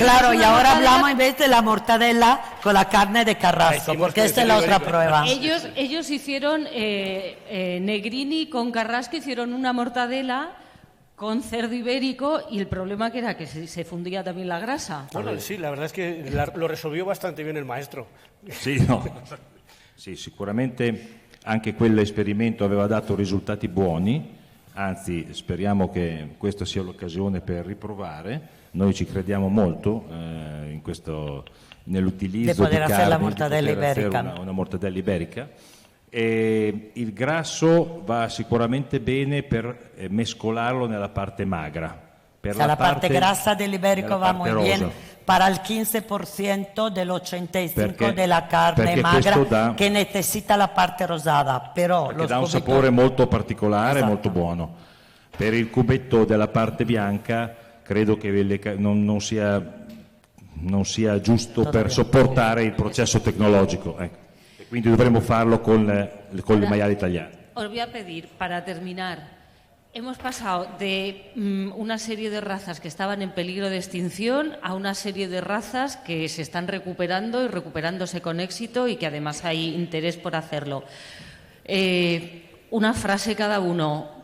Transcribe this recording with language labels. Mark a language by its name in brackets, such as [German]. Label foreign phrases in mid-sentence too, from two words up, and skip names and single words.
[Spanish] Claro, y ahora hablamos en vez de la mortadella con la carne de Carrasco, porque esta es la otra prueba. Ellos hicieron, Negrini con Carrasco hicieron una mortadella con cerdo ibérico, y el problema que era que se fundía también la grasa. Bueno, sí, la verdad es que lo resolvió bastante bien el maestro. [Italian] Sì, sì, sicuramente anche quell'esperimento aveva dato risultati buoni. Anzi, speriamo che questa sia l'occasione per riprovare. Noi ci crediamo molto nell'utilizzo di carne, una mortadella iberica. E il grasso va sicuramente bene per mescolarlo nella parte magra. La parte grassa dell'iberico [Spanish] va muy bien para el 15% del 85% de la carne magra [Italian] che necessita [Spanish] la parte rosada, però [Italian] perché dà un sapore molto particolare, molto buono. Per il cubetto della parte bianca credo che non sia giusto per sopportare il processo tecnologico, ecco. E quindi dovremmo farlo con il maiale italiano. [Spanish] Os voy a pedir, para terminar, hemos pasado de una serie de razas que estaban en peligro de extinción a una serie de razas que se están recuperando y recuperándose con éxito, y que además hay interés por hacerlo. Una frase cada uno.